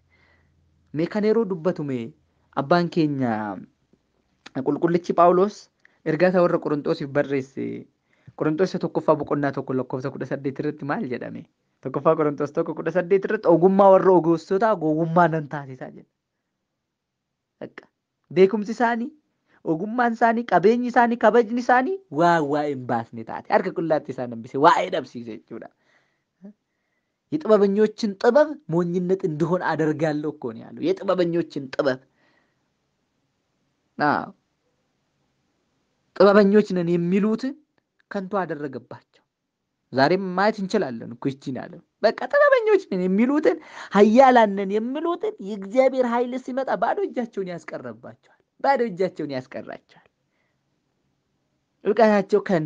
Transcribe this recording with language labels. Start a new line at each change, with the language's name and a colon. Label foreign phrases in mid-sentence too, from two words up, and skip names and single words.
Oromo: Mee kan yeroo dubbatu mee abbaan keenya qulqullichi Phaawulos ergaa isaa warra Qorontoosiif barreesse Qorontoos 1ffaa boqonnaa 1 lakkoofsa 18 irratti maal jedhame? 1ffaa Qorontoos 1:18 irratti ogummaa warra ogeessotaa gowwummaa nan taasisaa jedha. Beekumsi isaanii, ogummaan isaanii, qabeenyi isaanii, kabajni isaanii waa hin baasne taate harka qullaatti isaan hambise waa'ee dhabsiise jechuudha.
Amharic: የጥበበኞችን ጥበብ ሞኝነት እንዲሆን አደርጋለሁ እኮ ነው ያለው። የጥበበኞችን ጥበብ ጥበበኞች ነን የሚሉትን ከንቱ አደረገባቸው። ዛሬም ማየት እንችላለን እኮ ይቺን ያለው በቃ ጥበበኞች ነን የሚሉትን ኃያላን ነን የሚሉትን የእግዚአብሔር ኃይል ሲመጣ ባዶ እጃቸውን ያስቀረባቸዋል። ባዶ እጃቸውን ያስቀራቸዋል። እውቀታቸው